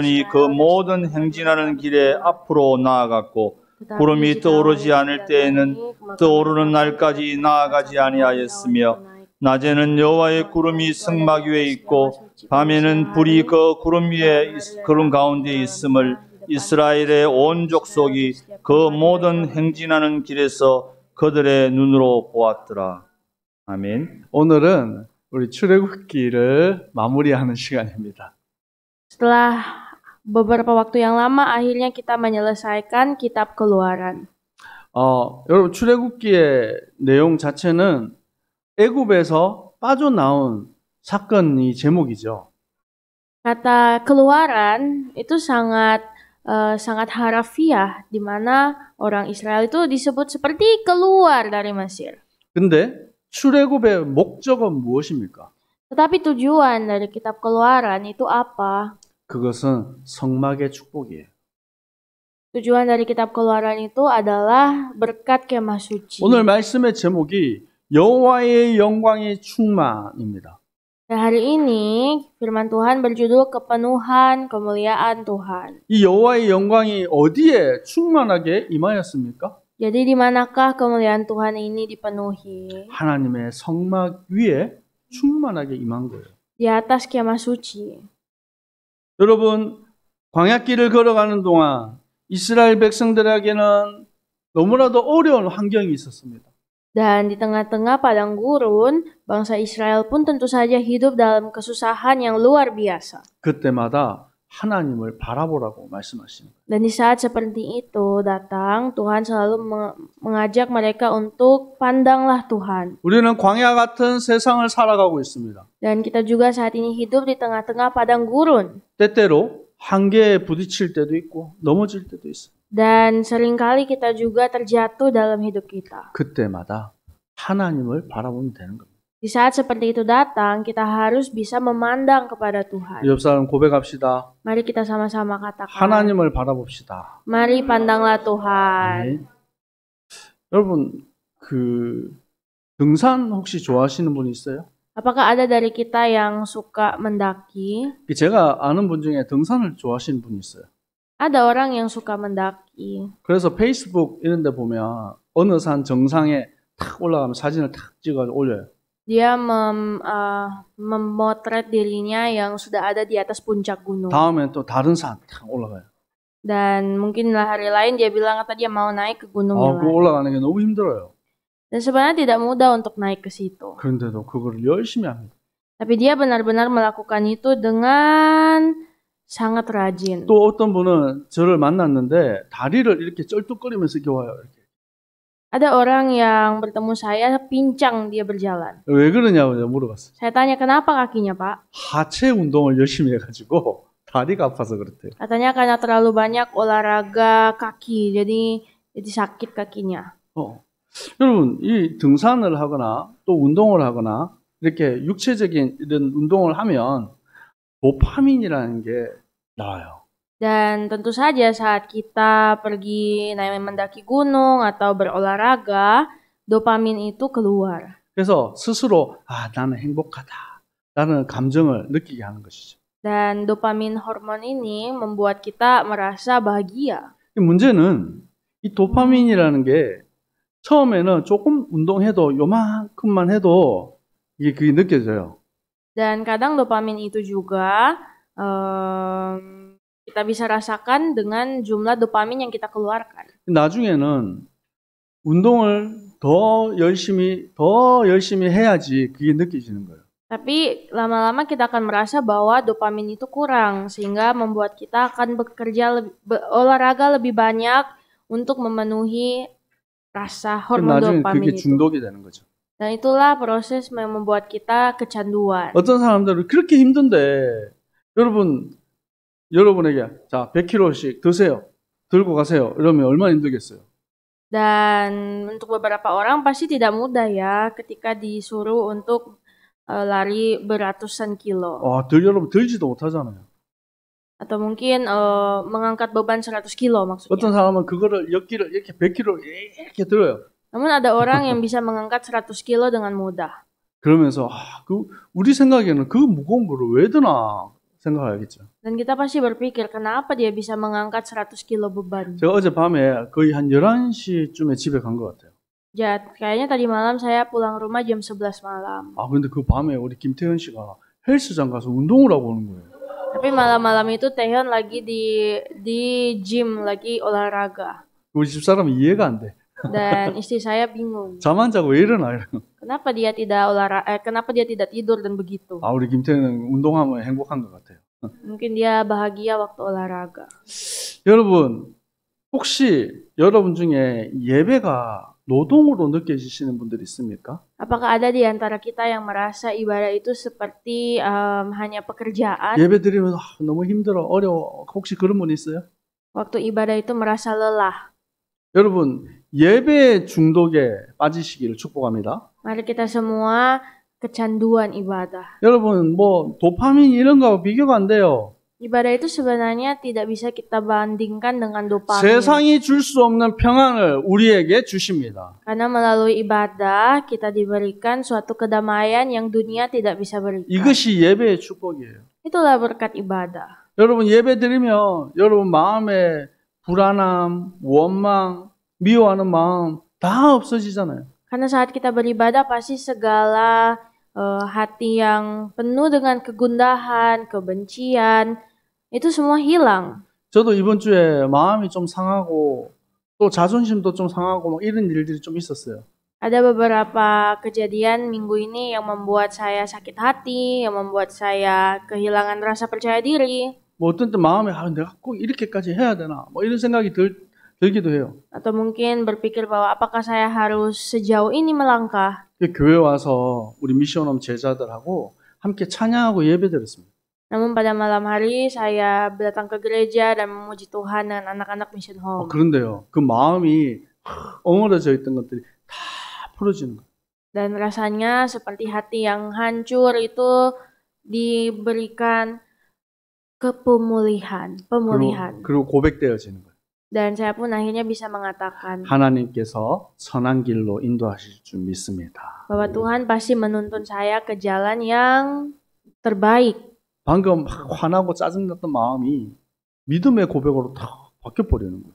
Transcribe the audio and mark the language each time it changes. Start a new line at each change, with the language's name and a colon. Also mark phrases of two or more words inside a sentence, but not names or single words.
Korean: 그 모든 행진하는 길에 앞으로 나아갔고 구름이 떠오르지 않을 때에는 떠오르는 날까지 나아가지 아니하였으며 낮에는 여호와의 구름이 성막 위에 있고 밤에는 불이 그 구름 가운데 있음을 이스라엘의 온 족속이 그 모든 행진하는 길에서 그들의 눈으로 보았더라. 아멘. 오늘은 우리 출애굽기를 마무리하는 시간입니다.
Indonesian: Setelah beberapa waktu yang lama, akhirnya kita menyelesaikan kitab Keluaran.
Korean: 여러분 출애굽기의 내용 자체는 애굽에서 빠져나온 사건이 제목이죠.
Indonesian: Kata Keluaran itu sangat harafiah, di mana orang Israel itu disebut seperti keluar dari Mesir.
Korean: 근데 출애굽의 목적은 무엇입니까?
Indonesian: Tetapi tujuan dari kitab Keluaran itu apa?
Korean: 그것은 성막의 축복이에요.
Indonesian: Tujuan dari kitab Keluaran itu adalah berkat kemah suci.
Korean: 오늘 말씀의 제목이 여호와의 영광의 충만입니다.
Indonesian: Hari ini firman Tuhan berjudul kepenuhan kemuliaan Tuhan.
Korean: 이 여호와의 영광이 어디에 충만하게 임하였습니까?
Indonesian: Jadi di manakah kemuliaan Tuhan ini dipenuhi?
Korean: 하나님의 성막 위에 충만하게 임한 거예요.
Indonesian: Di atas kemah suci.
Korean: 여러분, 광야길을 걸어가는 동안 이스라엘 백성들에게는 너무나도 어려운 환경이 있었습니다.
Indonesian: Dan di tengah-tengah padang gurun, bangsa Israel pun tentu saja hidup dalam kesusahan yang luar biasa.
Korean: 그때마다 하나님을 바라보라고 말씀하시는 거예요.
Indonesian: Dan di saat seperti itu datang, Tuhan selalu mengajak mereka untuk pandanglah Tuhan.
Korean: 우리는 광야 같은 세상을 살아가고 있습니다.
Indonesian: Dan kita juga saat ini hidup di tengah-tengah padang gurun.
Korean: 때때로 한계에 부딪힐 때도 있고 넘어질 때도 있어요.
Indonesian: Dan seringkali kita juga terjatuh dalam hidup kita.
Korean: 그때마다 하나님을 바라보면 되는 겁니다.
Indonesian: Di saat seperti itu datang, kita harus bisa memandang kepada Tuhan.
Korean: 옆 사람 고백합시다.
Indonesian: Mari kita sama-sama katakan.
Korean: 하나님을 바라봅시다.
Indonesian: Mari pandanglah Tuhan.
Korean: 여러분, 등산 혹시 좋아하시는 분 있어요?
Indonesian: Apakah ada dari kita yang suka mendaki?
Korean: 제가 아는 분 중에 등산을 좋아하시는 분이 있어요.
Indonesian: Ada orang yang suka mendaki.
Korean: 그래서 페이스북 이런 데 보면 어느 산 정상에 탁 올라가면 사진을 탁 찍어 올려요.
Indonesian: Dia memotret dirinya yang sudah ada di atas puncak gunung.
Korean: 다음에 또 다른 산 탁 올라가요.
Indonesian: Dan mungkin hari lain dia bilang kata dia mau naik ke gunung yang
Korean: 그
Indonesian: lain.
Korean: 올라가는 게 너무 힘들어요.
Indonesian: Dan sebenarnya tidak mudah untuk naik ke situ.
Korean: 그런데도 그걸 열심히 합니다.
Indonesian: Tapi dia benar-benar melakukan itu dengan sangat rajin.
Korean: 또 어떤 분은 저를 만났는데 다리를 이렇게 쩔뚝거리면서 이렇게 와요. 이렇게.
Indonesian: Ada orang yang bertemu saya pincang dia berjalan.
Korean: 왜 그러냐고 제가 물어봤어요.
Indonesian: Saya tanya kenapa kakinya Pak?
Korean: 하체 운동을 열심히 해가지고 다리가 아파서 그렇대요.
Indonesian: Katanya karena terlalu banyak olahraga kaki, jadi sakit kakinya.
Korean: 여러분, 이 등산을 하거나 또 운동을 하거나 이렇게 육체적인 이런 운동을 하면 도파민이라는 게 나와요.
Indonesian: Dan tentu saja saat kita pergi mendaki gunung atau berolahraga, dopamin itu keluar.
Korean: 그래서 스스로 나는 행복하다. 라는 감정을 느끼게 하는 것이죠.
Indonesian: Dan dopamin hormon ini membuat kita merasa bahagia.
Korean: 문제는 이 도파민이라는 게 처음에는 조금 운동해도 요만큼만 해도 그게 느껴져요.
Indonesian: Dan kadang dopamin itu juga kita bisa rasakan dengan jumlah dopamin yang kita keluarkan.
Korean: 나중에는 운동을 더 열심히 해야지 그게 느껴지는 거예요.
Indonesian: Tapi lama-lama kita akan merasa bahwa dopamin itu kurang sehingga membuat kita akan olahraga lebih banyak untuk memenuhi rasa hormon
Korean: 나중에
Indonesian: dopamin
Korean: 그게
Indonesian: itu.
Korean: 중독이 되는 거죠.
Indonesian: Dan itulah proses yang membuat kita kecanduan.
Korean: 어떤 사람들은 그렇게 힘든데 여러분에게 자 100kg씩 드세요. 들고 가세요. 이러면 얼마나 힘들겠어요.
Indonesian: Dan untuk beberapa orang pasti tidak mudah ya ketika disuruh untuk lari beratusan kilo.
Korean: 여러분 들지도 못하잖아요.
Indonesian: Atau mungkin mengangkat beban 100 kilo maksudnya.
Korean: 어떤 사람은 그거를 역기를 이렇게 100kg 이렇게 들어요.
Indonesian: Namun ada orang yang bisa mengangkat 100 kilo dengan mudah.
Korean: 그러면서 우리 생각에는 그 무거운 거를 왜 드나 생각하겠죠.
Indonesian: Dan kita pasti berpikir kenapa dia bisa mengangkat 100 kilo beban.
Korean: 제가 어젯밤에 거의 한 11시쯤에 집에 간 것 같아요.
Indonesian: Kayaknya tadi malam saya pulang rumah jam 11 malam.
Korean: 근데 그 밤에 우리 김태현 씨가 헬스장 가서 운동을 하고 오는 거예요.
Indonesian: Tapi malam-malam itu Taehyun lagi di gym lagi olahraga.
Korean: 우리 집사람은 이해가 안 돼.
Indonesian: Dan istri saya bingung.
Korean: 잠 안 자고 왜 일어나?
Indonesian: Kenapa dia tidak tidur dan begitu?
Korean: 우리 김태현은 운동하면 행복한 것 같아요.
Indonesian: Mungkin dia bahagia waktu olahraga.
Korean: 여러분, 혹시 여러분 중에 예배가 노동으로 느껴지시는 분들 있습니까?
Indonesian: Apakah ada di antara kita yang merasa ibadah itu seperti hanya pekerjaan?
Korean: 예배 드리면 너무 힘들어, 어려워. 혹시 그런 분 있어요?
Indonesian: Waktu ibadah itu merasa lelah.
Korean: 여러분, 예배 중독에 빠지시기를 축복합니다.
Indonesian: Mari kita semua kecanduan ibadah.
Korean: 여러분, 도파민 이런 거하고 비교가 안 돼요.
Indonesian: Ibadah itu sebenarnya tidak bisa kita bandingkan dengan dopamin.
Korean: 세상이 줄 수 없는 평안을 우리에게 주십니다.
Indonesian: Karena melalui ibadah kita diberikan suatu kedamaian yang dunia tidak bisa berikan.
Korean: 이것이 예배의 축복이에요.
Indonesian: Itulah berkat ibadah.
Korean: 여러분 예배 드리면 여러분 마음에 불안함, 원망, 미워하는 마음 다 없어지잖아요.
Indonesian: Karena saat kita beribadah pasti segala hati yang penuh dengan kegundahan, kebencian, itu semua hilang.
Korean: 저도 이번 주에 마음이 좀 상하고 또 자존심도 좀 상하고 이런 일들이 좀 있었어요.
Indonesian: Ada beberapa kejadian minggu ini yang membuat saya sakit hati, yang membuat saya kehilangan rasa percaya diri.
Korean: 어떤 때 마음에 내가 꼭 이렇게까지 해야 되나 이런 생각이 들기도 해요.
Indonesian: Atau mungkin berpikir bahwa apakah saya harus sejauh ini melangkah.
Korean: 교회 와서 우리 미션홈 제자들하고 함께 찬양하고 예배드렸습니다.
Indonesian: Namun pada malam hari saya datang ke gereja dan memuji Tuhan dengan anak-anak Mission Home.
Korean: 그런데요, 그 마음이 엉어러져 있던 것들이 다 풀어지는 거예요. Dan rasanya seperti hati yang hancur itu diberikan pemulihan. 그리고 고백되어지는 거예요.
Indonesian: Dan saya pun akhirnya bisa mengatakan
Korean: 하나님께서 선한 길로 인도하실 줄 믿습니다.
Indonesian: bahwa Tuhan pasti menuntun saya ke jalan yang terbaik.
Korean: 방금 막 화나고 짜증났던 마음이 믿음의 고백으로 탁 바뀌어버리는 거예요.